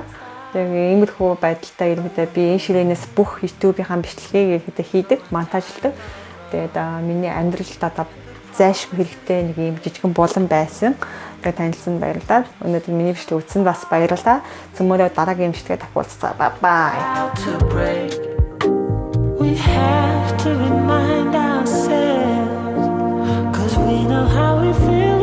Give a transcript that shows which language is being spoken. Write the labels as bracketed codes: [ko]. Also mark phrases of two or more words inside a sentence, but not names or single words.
[mn] Тэгээ иймэрхүү байдалтай ерөөдөө би энэ ширээнээс бүх YouTube-ийн бичлэгийг ерөөдөө хийдэг, монтажладаг. Тэгээд миний амьдралд одоо зайшгүй хэрэгтэй нэг юм жижигэн булан байсан. Тэгээд танилцсанд баярлалаа. Өнөөдөр миний бичлэг үзсэнд бас баярлалаа. Цөмөрөө дараагийн бичлэгээ дахиулцгаа. Bye. [en] We have to remind ourselves, 'cause we know how we feel.